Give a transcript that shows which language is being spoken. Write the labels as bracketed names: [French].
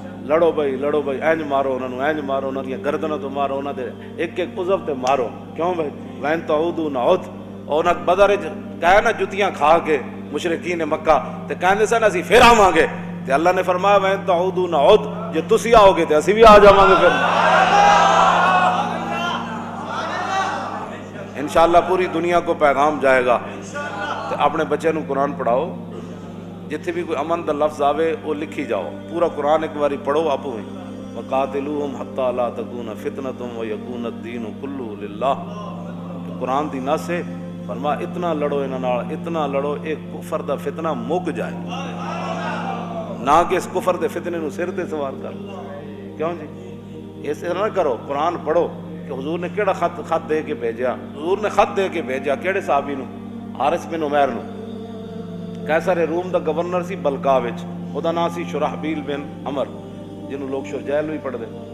[Punjabi] لڑو بھائی اینج مارو انہاں نو, اینج مارو انہاں دیاں گردناں تو مارو, انہاں دے ایک ایک عضو تے مارو. کیوں بھائی [Arabic] وین تعودوا نعود, [Punjabi] اور انہاں بدر وچ کہے نا جتیاں کھا کے مشرکین مکہ تے کہندے سن اسی پھر آواں گے, تے اللہ نے فرمایا وین تعودوا نعود, جے تسی آؤ گے تے اسی بھی آ جاواں گے. [Urdu] پھر انشاءاللہ پوری دنیا کو پیغام جائے گا. [Punjabi] تے اپنے بچے نو قرآن پڑھاؤ, جتھے بھی کوئی امن دا لفظ آوے وہ لکھی جاؤ. پورا قرآن ایک باری پڑھو آپ ہوئی [Arabic] وقاتلوہم حتی لا تکون فتنۃ ویکون الدین کلہ للہ. [Punjabi] قرآن دی نص ہے, فرما اتنا لڑو انہاں نال, اتنا لڑو ایک کفر دا فتنہ مک جائے, نہ کہ اس کفر دے فتنے نو سر تے سوار کر. [Urdu] کیوں جی اس طرح نہ کرو. [Punjabi] قرآن پڑھو کہ حضور نے کیڑا خط دے کے بھیجا. حضور نے خط دے کے بھیجا کیڑے صحابی نو؟ حارث بن عمیر نو. قیصر روم دا گورنر سی بلقا وچ, او دا نام سی شرحبیل بن عمر, جنوں لوگ شرجیل بھی پڑھ دے.